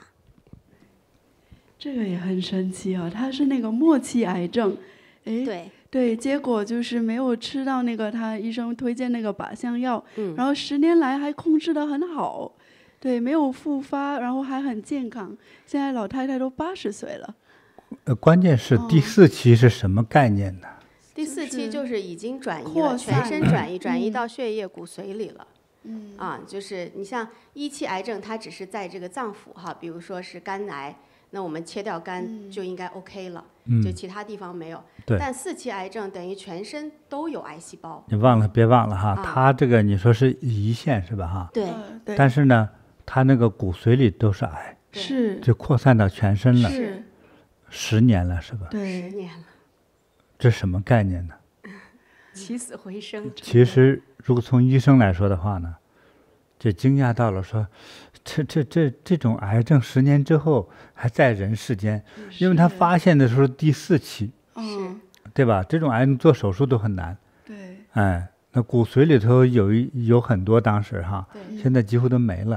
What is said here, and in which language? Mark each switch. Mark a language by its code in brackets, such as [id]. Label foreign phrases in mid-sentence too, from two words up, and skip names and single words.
[zh] 這個也很神奇啊，他是那個末期癌症，對，結果就是沒有吃到那個他醫生推薦那個靶向藥，然後10年來還控制得很好，對，沒有復發，然後還很健康。現在老太太都80歲了。關鍵是第4期是什麼概念呢？第4期就是已經轉移了，全身轉移到血液骨髓裡了。就是你像1期癌症，它只是在這個臟腑哈，比如說是肝癌，那我們切掉肝就應該 OK 了，就其他地方沒有。但4期癌症等於全身都有癌細胞。你別忘了哈，它這個你說是胰腺是吧哈？對。但是呢，它那個骨髓裡都是癌，是就擴散到全身了。是。 10年了是吧？对，10年了。這什麼概念呢？起死回生。其實，如果從醫生來說的話呢，就驚訝到了說，這種癌症10年之後還在人世間，因為他發現的時候第4期，對吧？這種癌症做手術都很難。對。那骨髓裡頭有很多，當時哈，現在幾乎都沒了。